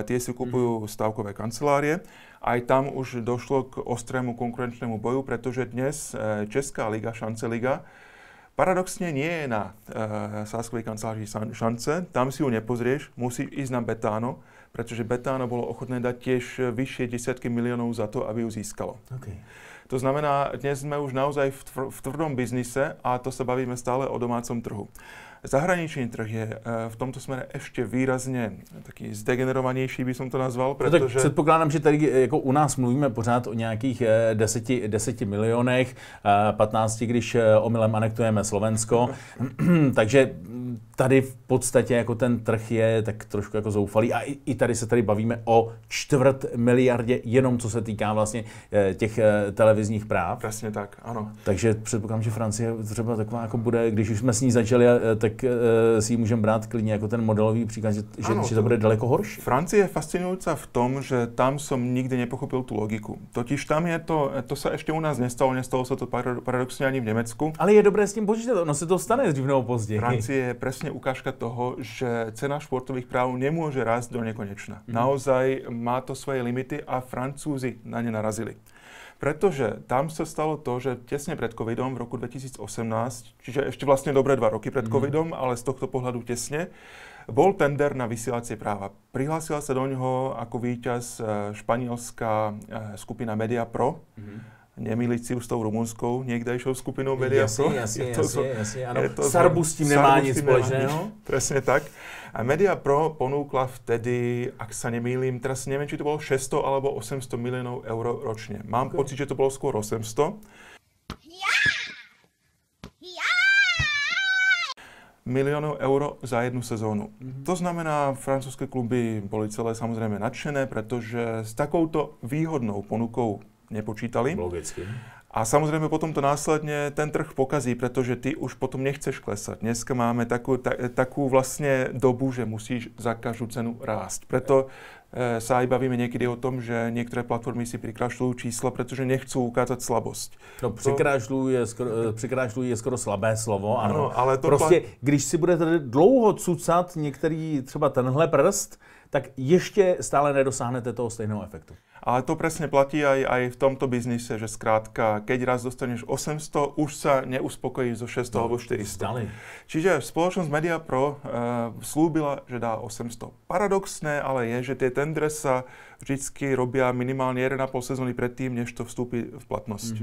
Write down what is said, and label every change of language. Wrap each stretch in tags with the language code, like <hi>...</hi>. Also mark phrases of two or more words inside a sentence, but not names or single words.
<sk>Tie si kupujú stavkové kancelárie. Aj tam už došlo k ostrému konkurenčnému boju, pretože dnes Česká liga, Šance liga, paradoxne nie je na sáskovej kancelárii Šance, tam si ju nepozrieš, musí ísť na Betano, pretože Betano bolo ochotné dať tiež vyššie desiatky miliónov za to, aby ju získalo. Okay. To znamená, dnes sme už naozaj v tvrdom biznise a to sa bavíme stále o domácom trhu. Zahraničný trh je v tomto smere ešte výrazně taký zdegenerovanější, by som to nazval, protože...</sk> <cs>No tak předpokládám, že tady jako u nás mluvíme pořád o nějakých 10 milionech, 15, když omylem anektujeme Slovensko, takže tady v podstatě jako ten trh je tak trošku jako zoufalý a i tady se tady bavíme o 250 miliardě, jenom co se týká vlastně těch televizních práv. Přesně tak, ano. Takže předpokládám, že Francie třeba taková jako bude, když už jsme s ní začali, tak si ji můžeme brát klidně jako ten modelový příklad, že to bude daleko horší.</cs> <sk>Francie je fascinujúca v tom, že tam som nikdy nepochopil tú logiku. Totiž tam je to sa ešte u nás nestalo sa to paradoxne ani v Nemecku.</sk> <cs>Ale je dobré s tím počítat, ono se to stane dřív nebo později.</cs> <sk>Francie je presne ukážka toho, že cena športových práv nemôže rásť do nekonečna. Naozaj má to svoje limity a Francúzi na ne narazili. Pretože tam sa stalo to, že tesne pred covidom v roku 2018, čiže ešte vlastne dobré 2 roky pred covidom, ale z tohto pohľadu tesne, bol tender na vysielacie práva. Prihlásila sa do ňoho ako víťaz španielská skupina Media Pro. nemýliť si už s tou rumunskou niekdejšou skupinou Media Pro.</sk> <cs>Jasně, ano. Sarbu s tím nemá nic společného.</cs> <sk>Presne tak. A Media Pro ponúkla vtedy, ak sa nemýlim, teraz neviem, či to bolo 600 alebo 800 miliónov eur ročne. Mám pocit, že to bolo skôr 800. Miliónov eur za jednu sezónu. To znamená, francúzske kluby boli celé samozrejme nadšené, pretože s takouto výhodnou ponukou nepočítali. Logicky. A samozrejme potom to následne ten trh pokazí, pretože ty už potom nechceš klesať. Dneska máme takú vlastne dobu, že musíš za každú cenu rásť. Preto sa aj bavíme niekedy o tom, že niektoré platformy si prikrášľujú čísla, pretože nechcú ukázať slabosť.</sk> <cs>No, přikrášľují je skoro slabé slovo, ano. Ale to prostě, když si budete dlouho cucat některý třeba tenhle prst, tak ještě stále nedosáhnete toho stejného efektu.</cs> <sk>Ale to presne platí aj v tomto biznise, že skrátka, keď raz dostaneš 800, už sa neuspokojíš zo 600 alebo 400. Čiže spoločnosť Media Pro slúbila, že dá 800. Paradoxné ale je, že tie tendre sa vždycky robia minimálne 1,5 sezóny predtým, než to vstúpi v platnosť.</sk>